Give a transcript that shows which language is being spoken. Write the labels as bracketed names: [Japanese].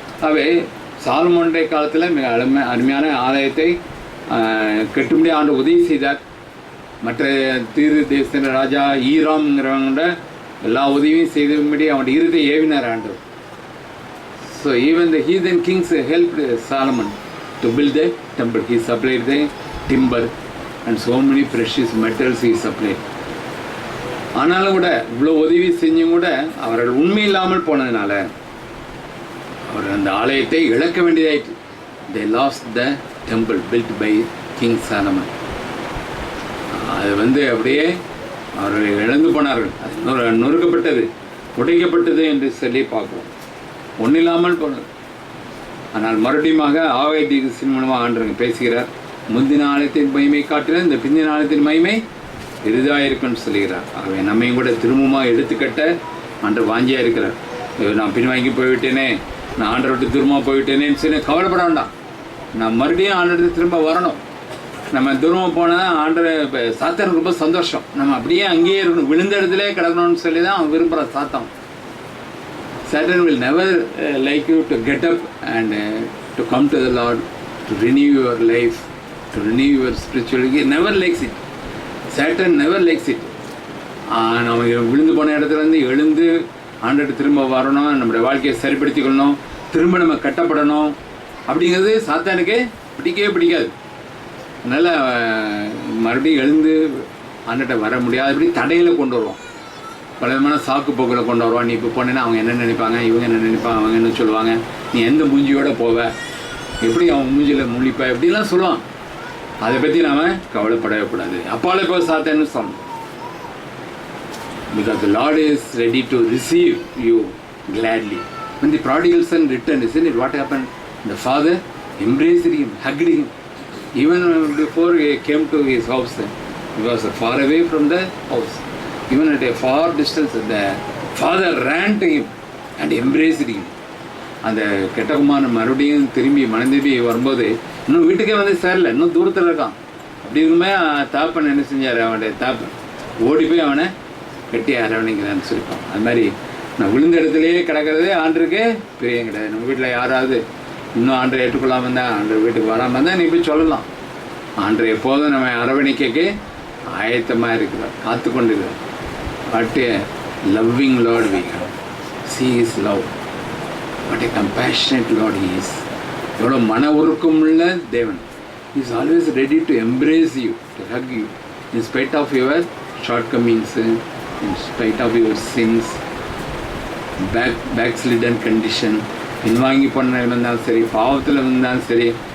[Tamil] அவை சாலமோனுடைய காலத்தில் மிக அருமையான ஆலயத்தை கட்டும்படி ஆண்டு உதவி செய்தார். மற்ற தீரு தேசத்தின் ராஜா ஈராம்ங்கிறவங்களோட எல்லா உதவியும் செய்தும்படி அவனுடைய இருதை ஏவினார் ஆண்டவர். [English] So even the heathen kings helped Solomon to build the temple. He supplied the timber and so many precious metals he supplied. [Tamil] ஆனாலும் கூட இவ்வளோ உதவி செஞ்சும் கூட அவர்கள் உண்மை இல்லாமல் போனதுனால அவர் அந்த ஆலயத்தை இழக்க வேண்டியதாயிற்று. [English] they lost the temple built by King Solomon. [Tamil] அது அப்படியே அவர்கள் இழந்து போனார்கள். அது நொறுக்கப்பட்டது, உடைக்கப்பட்டது என்று சொல்லி பார்க்குறோம். ஒன்றும் இல்லாமல் போனது. ஆனால் மறுபடியும் ஆகாய் தீர்க்கதரிசியின் மூலமாக ஆண்டவர் பேசுகிறார். முந்தின ஆலயத்தின் மகிமை காட்டிலும் இந்த பிந்தின ஆலயத்தின் மகிமை பெரிதாக இருக்குன்னு சொல்லுகிறார். ஆகவே நம்மையும் கூட திரும்பமாக எடுத்துக்கட்ட ஆண்டவர் வாஞ்சியாக இருக்கிறார். நான் பின்வாங்கி போய்விட்டேனே, நான் ஆண்டரை விட்டு திரும்ப போய்விட்டேனேன்னு சொல்லி கவலைப்பட வேண்டாம். நான் மறுபடியும் ஆண்டருக்கு திரும்ப வரணும். நம்ம தூரமாக போனால் ஆண்டரை இப்போ சாத்தானுக்கு ரொம்ப சந்தோஷம். நம்ம அப்படியே அங்கேயே இருக்கணும், விழுந்த இடத்துல கிடக்கணும்னு சொல்லி தான் அவன் விரும்புகிற சாத்தான். [English] Satan will never like you to get up and to come to the Lord, to renew your life, to renew your spirituality. He never likes it. Satan never likes it. [Tamil] நம்ம விழுந்து போன இடத்துலேருந்து எழுந்து ஆண்டோட திரும்ப வரணும், நம்மளுடைய வாழ்க்கையை சரிப்படுத்திக்கணும், திரும்ப நம்ம கட்டப்படணும் அப்படிங்கிறது சாத்தானுக்கு பிடிக்கவே பிடிக்காது. அதனால் மறுபடியும் எழுந்து ஆண்டோட வர முடியாதபடி தடையில் கொண்டு வருவோம். பல விதமான சாக்கு போக்கில் கொண்டு வருவான். நீ இப்போ போனேன்னா அவங்க என்ன நினைப்பாங்க, இவங்க என்ன நினைப்பாங்க, அவங்க என்ன சொல்லுவாங்க, நீ எந்த மூஞ்சியோடு போவ, எப்படி அவன் மூஞ்சியில் முழிப்ப, எப்படிலாம் சொல்லுவான். அதை பற்றி நாம் கவலைப்படவே கூடாது. அப்பாலே போய் சாத்தேன்னு சொன்னோம். [English] Because the Lord is ready to receive you gladly. When the prodigal son returned, isn't it what happened? The father embraced him, hugged him. Even before he came to his house, he was far away from the house. Even at a far distance, the father ran to him and embraced him. [Tamil] அந்த கெட்டகுமாரன் மறுபடியும் திரும்பி மனந்திரும்பி வரும்போது இன்னும் வீட்டுக்கே வந்து சேரல, இன்னும் தூரத்தில் இருக்கான். அப்படி இருக்குமே தாப்பன் என்ன செஞ்சார், அவனுடைய தாப்பன் ஓடி போய் அவனை கட்டி அரவணைக்கிறான்னு சொல்லிப்பான். அது மாதிரி நான் விழுந்த இடத்துலையே கிடக்கிறது ஆண்டருக்கு பிரியம் கிடையாது. நம்ம வீட்டில் யாராவது இன்னும் ஆண்டரை ஏற்றுக்கொள்ளாமல் இருந்தால், ஆண்டர் வீட்டுக்கு வராமல் இருந்தால் நீ போய் சொல்லலாம். ஆண்டர் எப்போதும் நம்ம அரவணைக்கக்கு ஆயத்தமாக இருக்கிறார், காத்து கொண்டு இருக்கிறார். [English] What a loving Lord we have. See his love. What a compassionate Lord he is. [Tamil] எவ்வளோ மன உருக்கமுள்ள தேவன். [English] He is always ready to embrace you, to hug you, in spite of your shortcomings, in spite of your sins, backslidden condition, [Tamil] பின்வாங்கி போன இருந்தாலும் சரி, [English] பாவத்தில் இருந்தாலும் சரி.